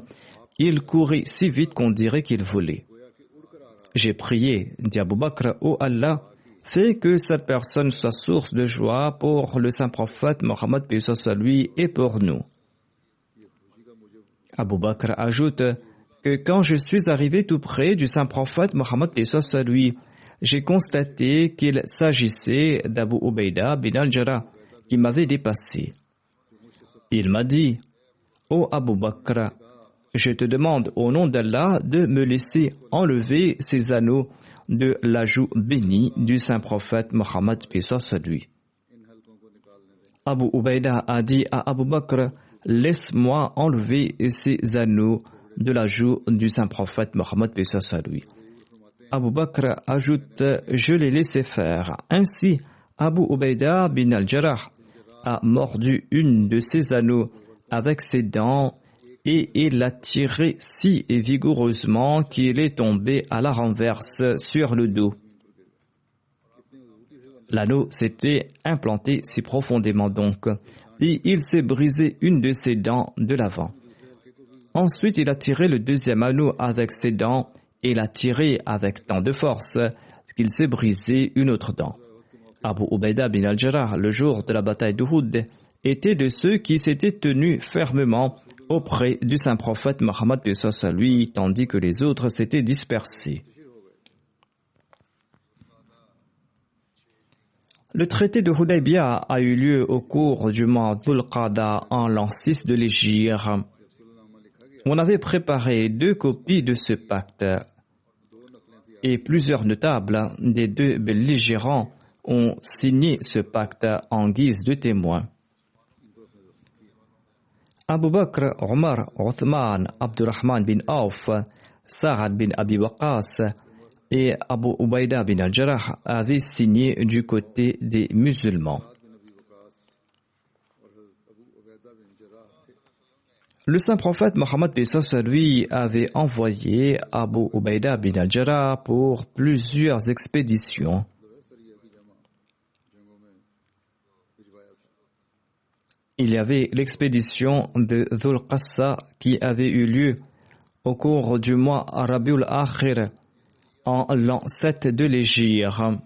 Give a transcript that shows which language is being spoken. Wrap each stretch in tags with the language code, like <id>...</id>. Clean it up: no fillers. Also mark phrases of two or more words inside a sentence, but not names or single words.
<fr>Il courait si vite qu'on dirait qu'il volait. J'ai prié, dit Abu Bakr, ô Allah, fais que cette personne soit source de joie pour le saint prophète Mohammed lui et pour nous. Abu Bakr ajoute que quand je suis arrivé tout près du saint prophète Mohammed lui, j'ai constaté qu'il s'agissait d'Abu Ubaida bin al-Jarrah qui m'avait dépassé. Il m'a dit, ô Abu Bakr, je te demande au nom d'Allah de me laisser enlever ces anneaux de la joue bénie du saint prophète Mohammed lui. Abu Ubaida a dit à Abu Bakr, laisse-moi enlever ces anneaux de la joue du saint prophète Mohammed lui. Abu Bakr ajoute, je l'ai laissé faire. Ainsi, Abu Ubaida bin al-Jarrah a mordu une de ses anneaux avec ses dents et il l'a tiré si vigoureusement qu'il est tombé à la renverse sur le dos. L'anneau s'était implanté si profondément donc, et il s'est brisé une de ses dents de l'avant. Ensuite, il a tiré le deuxième anneau avec ses dents et l'a tiré avec tant de force qu'il s'est brisé une autre dent. Abu Ubaida bin al-Jarrah, le jour de la bataille d'Uhud, était de ceux qui s'étaient tenus fermement auprès du saint prophète Mohammed paix à lui, tandis que les autres s'étaient dispersés. Le traité de Hudaybiyah a eu lieu au cours du mois Dhul Qa'da en l'an 6 de l'Hégire. On avait préparé 2 copies de ce pacte et plusieurs notables des 2 belligérants ont signé ce pacte en guise de témoins. Abu Bakr, Omar, Othman, Abdurrahman bin Auf, Sa'ad bin Abi Waqqas et Abu Ubaida bin al-Jarrah avaient signé du côté des musulmans. Le saint prophète Mohammed lui avait envoyé Abu Ubaida bin al-Jarrah pour plusieurs expéditions. Il y avait l'expédition de Dhul Qassa qui avait eu lieu au cours du mois Rabiul Akhir en l'an 7 de l'Hégire.</fr>